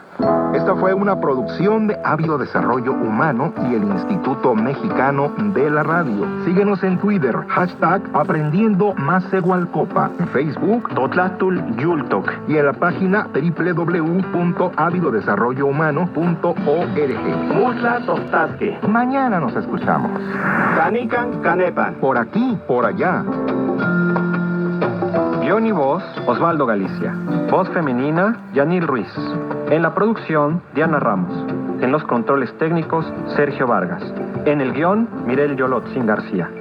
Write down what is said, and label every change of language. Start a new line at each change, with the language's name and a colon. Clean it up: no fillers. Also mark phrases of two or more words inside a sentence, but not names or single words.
Spanish: Esta fue una producción de Ávido Desarrollo Humano y el Instituto Mexicano de la Radio. Síguenos en Twitter, #Aprendiendo Macehualcopa, en Facebook,
Nahuatl languages: Totlatul Yultok.
Spanish: y en la página www.avidodesarrollohumano.org.
Nahuatl languages: Musla Tostasque.
Spanish: Mañana nos escuchamos.
Nahuatl languages: Canican Canepan.
Spanish: Por aquí, por allá. Guión y voz, Osvaldo Galicia. Voz femenina, Yanil Ruiz. En la producción, Diana Ramos. En los controles técnicos, Sergio Vargas. En el guión, Mirel Yolotzin García.